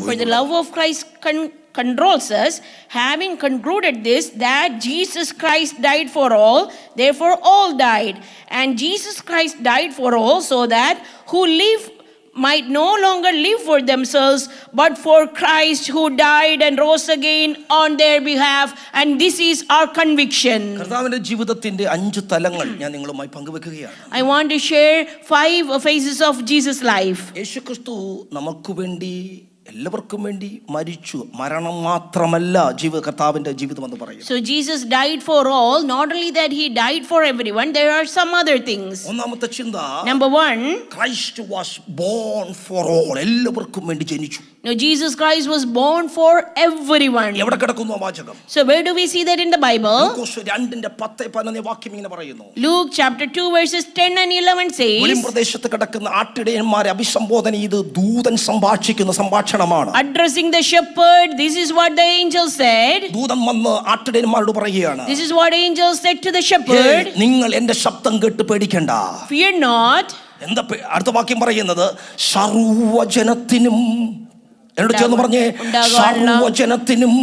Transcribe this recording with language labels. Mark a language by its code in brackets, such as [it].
[en] For the love of Christ controls us, having concluded this, that Jesus Christ died for all, therefore all died. And Jesus Christ died for all, so that who live might no longer live for themselves, but for Christ who died and rose again on their behalf. And this is our conviction. [ml] കർത്താവിന്റെ ജീവിതത്തിന്റെ 5 തലങ്ങൾ ഞാൻ നിങ്ങളുമായി പങ്കുവെക്കുകയാണ്. [en] I want to share 5 phases of Jesus' life. [ml] യേശുക്രിസ്തു നമുക്ക് വേണ്ടി എല്ലാവർക്കും വേണ്ടി മരിച്ചു. മരണം മാത്രമല്ല കർത്താവിന്റെ ജീവിതം എന്ന് പറയുന്നത്. [en] So Jesus died for all. Not only that he died for everyone, there are some other things. [ml] ഒന്നാമത്തെ ചിന്ത, [en] Number 1, Christ was born for all. [ml] എല്ലാവർക്കും വേണ്ടി ജനിച്ചു. [en] no, Jesus Christ was born for everyone. [ml] എവിടെ കിടക്കുന്നു ആ വാചകം? [en] So where do we see that in the Bible? [ml] ലൂക്കോസ് 2:10-11 വാക്യം ഇങ്ങനെ പറയുന്നു. [en] Luke chapter 2 verses 10 and 11 says, [ml] വെളിമ്പ്രദേശത്ത് കിടക്കുന്ന ആട്ടിടയന്മാരെ അഭിസംബോധന ചെയ്ത് ദൂതൻ സംഭാഷിക്കുന്ന സംഭാഷണമാണ്. [en] addressing the shepherd, this is what the angel said. [ml] ദൂതൻ വന്ന് ആട്ടിടയന്മാരോട് പറയുകയാണ്, [en] This is what angel said to the shepherd. [ml] നിങ്ങൾ എന്റെ ശബ്ദം കേട്ട് പേടിക്കണ്ട. [en] Fear not. [ml] എന്താ അടുത്ത വാക്യം പറയുന്നത്? സർവ്വജനത്തിനും എന്നോട് ചേർന്ന് പറഞ്ഞേ, സർവ്വജനത്തിനും